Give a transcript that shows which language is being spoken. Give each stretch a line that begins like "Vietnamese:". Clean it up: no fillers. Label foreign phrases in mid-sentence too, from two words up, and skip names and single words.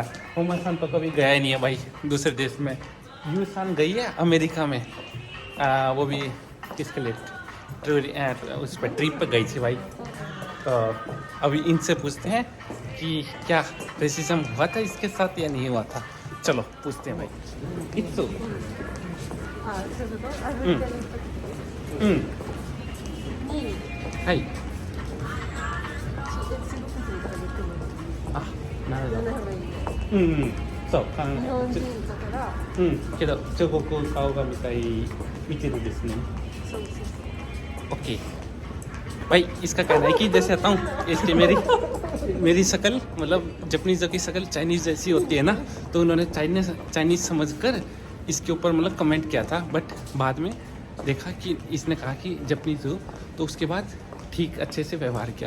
Hindi: हुमा-सान तो कभी गया ही नहीं है भाई दूसरे देश में। यू-सान गई है अमेरिका में, वो भी किसके लिए, उस पर ट्रिप पर गई थी भाई। तो अभी इनसे पूछते हैं कि क्या रेसिज्म हुआ था इसके साथ या नहीं हुआ था। चलो पूछते हैं भाई। इत्सु
Japanese: はいなるほどそう日本人だからけど中国顔が見てるですねそうそうそう
Hindi: ओके भाई। इसका कहना है कि जैसे आता हूँ इसकी मेरी शक्ल मतलब जापानीज़ों की शक्ल चाइनीज़ जैसी होती है ना, तो उन्होंने चाइनीज़ समझकर इसके ऊपर मतलब कमेंट किया था, बट बाद में देखा कि इसने कहा कि जापानीज़ हो, तो उसके बाद ठीक अच्छे से व्यवहार किया।